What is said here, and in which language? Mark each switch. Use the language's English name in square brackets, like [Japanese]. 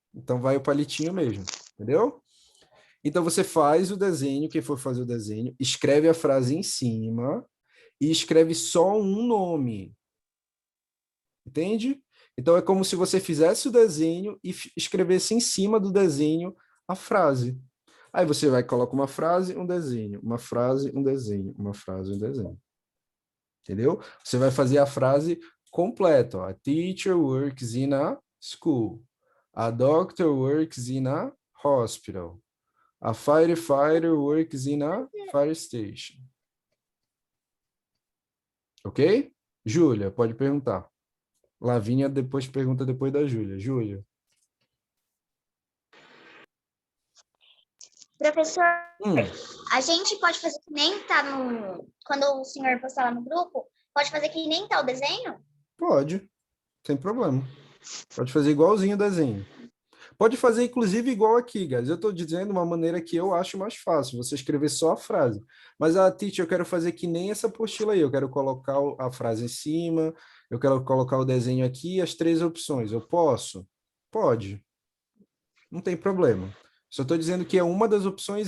[Portuguese] Então vai o palitinho mesmo. Entendeu? Então você faz o desenho, quem for fazer o desenho, escreve a frase em cima e escreve só um nome. Entende? Então é como se você fizesse o desenho e escrevesse em cima do desenho a frase. Aí você vai colocar uma frase, um desenho, uma frase, um desenho, uma frase, um desenho. Entendeu? Você vai fazer a frase completa. [English] Ó. A teacher works in a school. A doctor works in a hospital. A firefighter works in a fire station. [Portuguese] Ok? Júlia, pode perguntar. Lavínia depois pergunta depois da Júlia. Júlia. Professor, Hum, a gente pode fazer que nem tá no. Quando o senhor postar lá no grupo, pode fazer que nem tá o desenho? pode, sem problema. Pode fazer igualzinho o desenho. Pode fazer, inclusive, igual aqui, guys. Eu estou dizendo uma maneira que eu acho mais fácil, você escrever só a frase. Mas, teacher, eu quero fazer que nem essa apostila aí. Eu quero colocar a frase em cima, eu quero colocar o desenho aqui e as 3 opções. Eu posso? Pode. Não tem problema. Só estou dizendo que é uma das opções